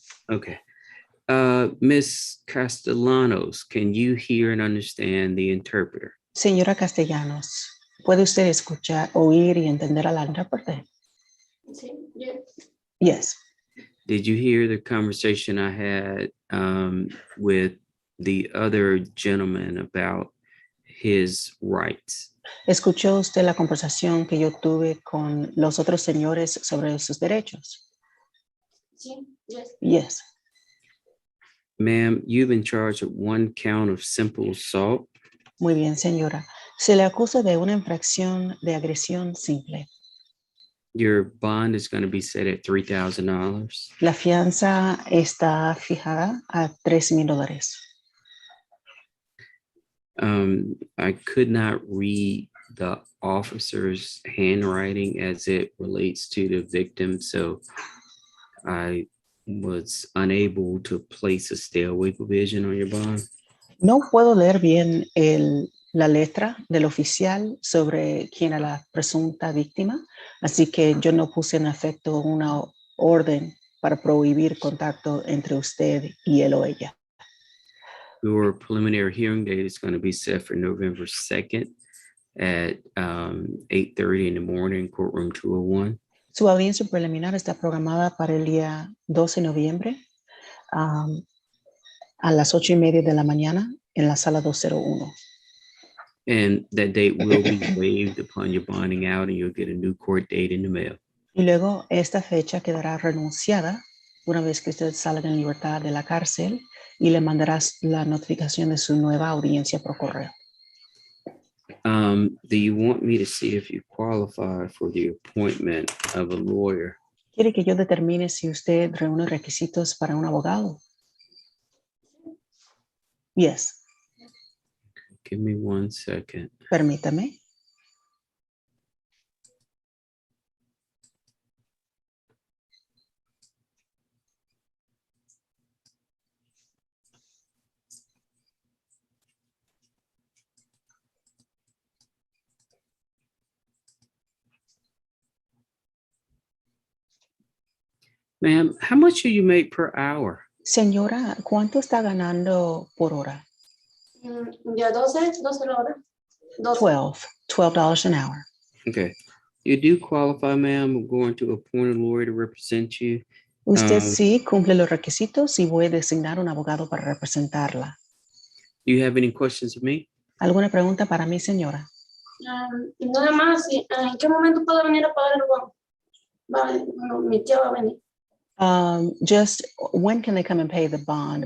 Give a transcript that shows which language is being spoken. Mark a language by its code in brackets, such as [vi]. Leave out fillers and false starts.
[en] Okay. Miss Castellanos, can you hear and understand the interpreter? [es] Señora Castellanos, ¿puede usted escuchar, oír y entender a la intérprete? Sí, yes. [en] Yes. Did you hear the conversation I had with the other gentleman about his rights? [es] ¿Escuchó usted la conversación que yo tuve con los otros señores sobre sus derechos? Sí, yes. [en] Yes. Ma'am, you've been charged with 1 count of simple assault. [es] Muy bien, señora. Se le acusa de una infracción de agresión simple. [en] Your bond is going to be set at $3,000. [es] La fianza está fijada a $3,000. [en] I could not read the officer's handwriting as it relates to the victim, so I was unable to place a stay away provision on your bond. [es] No puedo leer bien la letra del oficial sobre quién era la presunta víctima, así que yo no puse en efecto una orden para prohibir contacto entre usted y él o ella. [en] Your preliminary hearing date is going to be set for November 2nd at 8:30 in the morning, courtroom 201. [es] Su audiencia preliminar está programada para el día 12 de noviembre a las 8:30 de la mañana en la sala 201. [en] And that date will be waived upon your bonding out and you'll get a new court date in the mail. [es] Y luego esta fecha quedará renunciada una vez que usted salga en libertad de la cárcel y le mandarás la notificación de su nueva audiencia por correo. [en] Do you want me to see if you qualify for the appointment of a lawyer? [es] ¿Quiere que yo determine si usted reúne requisitos para un abogado? [en] Yes. Give me 1 second. [es] Permítame. [en] Ma'am, how much do you make per hour? [es] Señora, ¿cuánto está ganando por hora? Ya 12 la hora. [en] 12. $12 an hour. Okay. You do qualify, ma'am. I'm going to appoint a lawyer to represent you. [es] Usted sí cumple los requisitos y voy a designar un abogado para representarla. [en] Do you have any questions of me? [es] ¿Alguna pregunta para mí, señora? Nada más, ¿en qué momento puedo venir a pagar el bond? Mi tía va a venir. [en] Just when can they come and pay the bond?